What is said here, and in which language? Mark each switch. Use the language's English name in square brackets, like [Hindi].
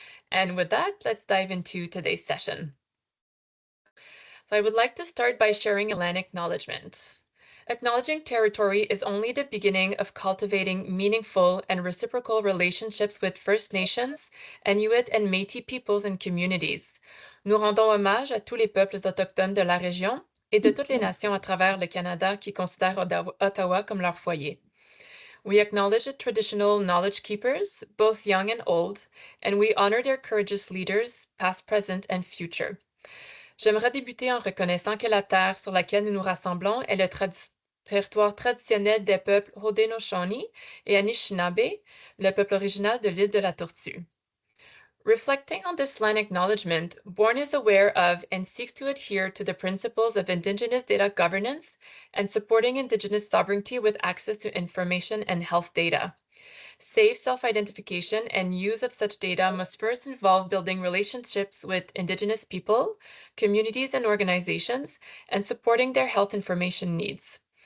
[English] And with that, let's dive into today's session. So I would like to start by sharing a land acknowledgement. Acknowledging territory is only the beginning of cultivating meaningful and reciprocal relationships with First Nations, Inuit and Métis peoples and communities. [French] Nous rendons hommage à tous les peuples autochtones de la région et de toutes les nations à travers le Canada qui considèrent Ottawa comme leur foyer. [English] We acknowledge the traditional knowledge keepers, both young and old, and we honor their courageous leaders, past, present, and future. [French] J'aimerais débuter en reconnaissant que la terre sur laquelle nous nous rassemblons est le territoire traditionnel des peuples Haudenosaunee et Anishinaabe, le peuple original de l'île de la Tortue. [English] Reflecting on this land acknowledgement, Born is aware of and seeks to adhere to the principles of Indigenous data governance and supporting Indigenous sovereignty with access to information and health data. Safe self-identification and use of such data must first involve building relationships with Indigenous people, communities, and organizations, and supporting their health information needs.